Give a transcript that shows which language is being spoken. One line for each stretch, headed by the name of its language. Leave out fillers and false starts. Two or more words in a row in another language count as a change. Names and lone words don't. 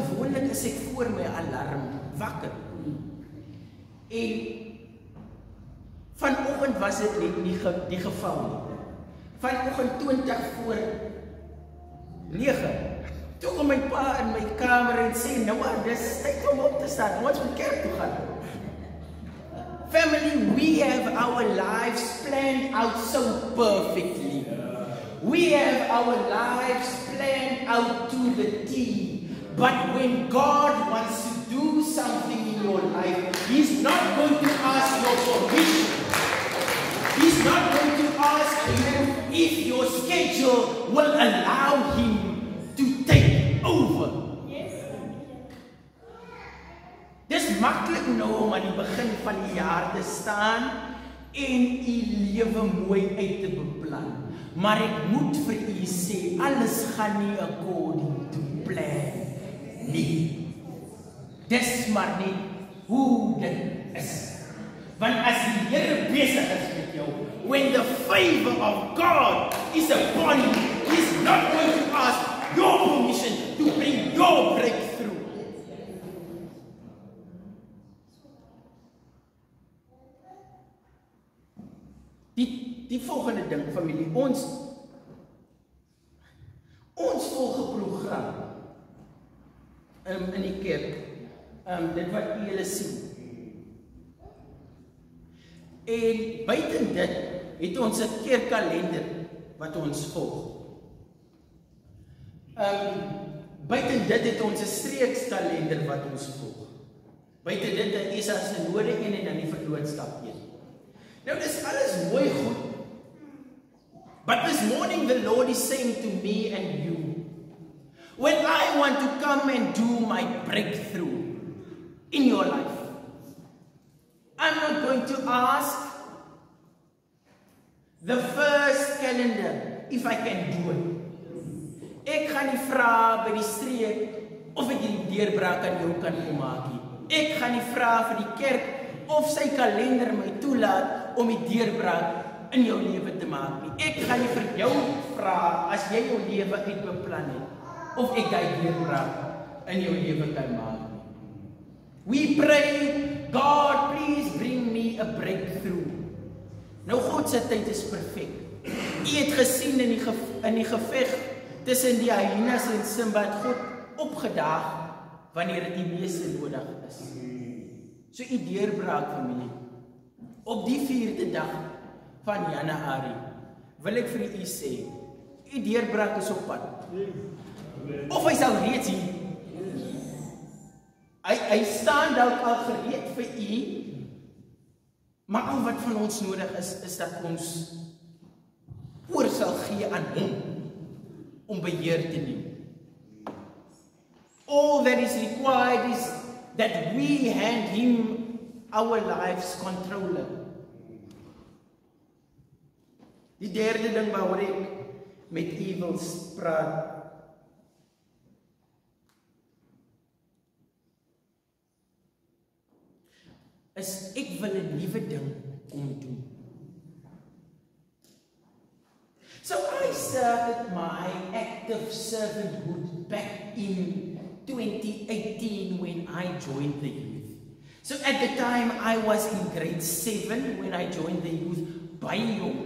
Afrikaans: Gewoonlik is ek voor my alarm wakker. En vanoggend was dit net nie die geval nie. Vanoggend 20 voor 9. Toe kom my pa in my kamer en sê, nou dis tyd om op te staan. Ons moet kerk toe gaan.
English: Family, we have our lives planned out so perfectly. We have our lives planned out to the T. But when God wants to do something in your life, He's not going to ask your permission. He's not going to ask you if your schedule will allow Him to take over.
Afrikaans: Dis maklik nou om aan die begin van die jaar te staan en u lewe mooi uit te beplan. Maar ek moet vir u sê, alles gaan nie
English: according to plan
Afrikaans: nie. Dis maar net hoe dit is. Want as die Here besig is met jou,
English: when the favor of God is upon you, He's not going to ask your permission to bring your breakthrough.
Afrikaans: Die volgende ding, familie, ons volg 'n program in die kerk, dit wat julle sien. En buiten dit het ons 'n kerkkalender wat ons volg. Buiten dit het ons 'n streekskalender wat ons volg. Buiten dit is as 'n Sinode en dan die verlootskap een. Nou dis alles mooi goed.
English: But this morning the Lord is saying to me and you, when I want to come and do my breakthrough in your life, I'm not going to ask the first calendar if I can do it.
Afrikaans: Ek gaan nie vra by die streek of ek die deurbraak aan jou kan kom maak nie. Ek gaan nie vra vir die kerk of sy kalender my toelaat om die deurbraak in jou lewe te maak nie. Ek gaan nie vir jou vra as jy jou lewe uitbeplan het of ek die deurbraak in jou lewe kan maak nie.
English: We pray, God, please bring me a breakthrough.
Afrikaans: Nou God se tyd is perfek. U het gesien in die geveg tussen die hyenas en Simba het God opgedaag wanneer dit die meeste nodig is. So u deurbraak, familie. Op die 4de dag van Januarie wil ek vir u sê, u deurbraak is op pad. Of hy sal reeds hier. Hy staan dalk al gereed vir u, maar al wat van ons nodig is dat ons oor sal gee aan hom om beheer te neem.
English: All that is required is that we hand him our lives controller.
Afrikaans: Die derde ding waaroor ek met u wil praat, is ek wil 'n nuwe ding kom doen.
English: So I started my active servanthood back in 2018 when I joined the youth. So at the time I was in grade 7 when I joined the youth,
Afrikaans: baie jong.